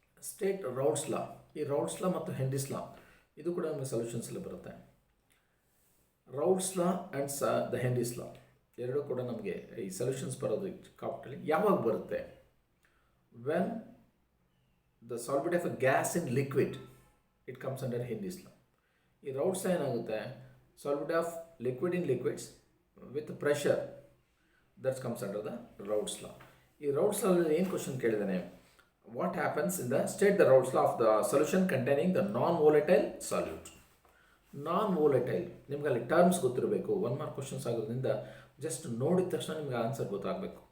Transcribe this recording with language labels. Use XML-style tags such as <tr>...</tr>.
<kn>State ರೌಲ್ಟ್ಸ್ ಲಾ. ಈ ರೌಲ್ಟ್ಸ್ ಲಾ ಮತ್ತು Henry's ಲಾ ಇದು ಕೂಡ ನಮಗೆ ಸೊಲ್ಯೂಷನ್ಸಲ್ಲಿ ಬರುತ್ತೆ. ರೌಲ್ಟ್ಸ್ ಲಾ ಆ್ಯಂಡ್ ದ ಹೆನ್ರೀಸ್ ಲಾ ಎರಡೂ ಕೂಡ ನಮಗೆ ಈ ಸೊಲ್ಯೂಷನ್ಸ್ ಬರೋದು ಕಾಪ್ಟಲ್ಲಿ ಯಾವಾಗ ಬರುತ್ತೆ?</kn> <en>When the solvent of a gas in liquid, it comes under Henry's law.</en> <kn>ಈ ರೌಲ್ಟ್ಸ್ ಲಾ ಏನಾಗುತ್ತೆ,</kn> <en>solvent of liquid in liquids with pressure, that comes under the Raoult's law.</en> <kn>ಈ Raoult's law ಅಲ್ಲಿ ಏನು question ಕೇಳಿದಾನೆ,</kn> <en>What happens in the state the Raoult's law of the solution containing the non volatile solute.</en> <kn>ನಾನ್ ವೋಲೆಟೈಲ್ ನಿಮ್ಗೆ ಅಲ್ಲಿ terms ಗೊತ್ತಿರಬೇಕು. 1 mark questions ಆಗೋದ್ರಿಂದ just ನೋಡಿದ ತಕ್ಷಣ ನಿಮ್ಗೆ ಆನ್ಸರ್ ಗೊತ್ತಾಗಬೇಕು.</kn>